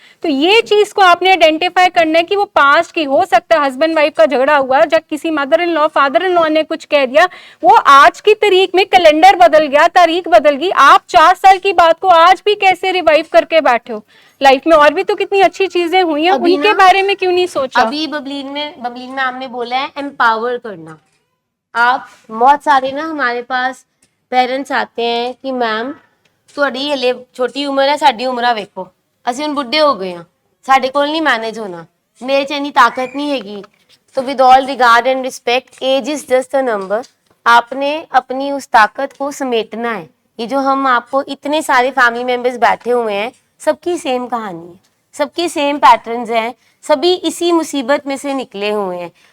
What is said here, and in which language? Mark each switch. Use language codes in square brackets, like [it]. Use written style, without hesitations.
[hi] तो ये चीज को आपने आइडेंटिफाई करना है कि वो पास्ट की, हो सकता है हस्बैंड वाइफ का झगड़ा हुआ, जब किसी mother in law father in law ने कुछ कह दिया, वो आज की तारीख में कैलेंडर बदल गया, तारीख बदल गई, आप 4 साल की बात को आज भी कैसे रिवाइव करके बैठे हो। लाइफ में और भी तो कितनी अच्छी चीजें हुई हैं, अभी उनके ना- बारे में क्यों नहीं सोचा। अभी बबलीन में आपने बोला है एम्पावर करना। आप बहुत सारे ना हमारे पास पेरेंट्स आते हैं कि मैम [pa] ਤੁਹਾਡੀ ਹਲੇ ਛੋਟੀ ਉਮਰ ਹੈ, ਸਾਡੀ ਉਮਰਾਂ ਵੇਖੋ, ਅਸੀਂ ਹੁਣ ਬੁੱਢੇ ਹੋ ਗਏ ਹਾਂ, ਸਾਡੇ ਕੋਲ ਨਹੀਂ ਮੈਨੇਜ ਹੋਣਾ, ਮੇਰੇ 'ਚ ਇੰਨੀ ਤਾਕਤ नहीं हैगी। [hi] तो [en] With all regard and respect, age is just a number. [hi] आपने अपनी उस ताकत को समेटना है। ये जो हम आपको इतने सारे फैमिली मेंबर्स बैठे हुए हैं, सबकी सेम कहानी है, सबके सेम पैटर्न्स हैं, सभी इसी मुसीबत में से निकले हुए हैं।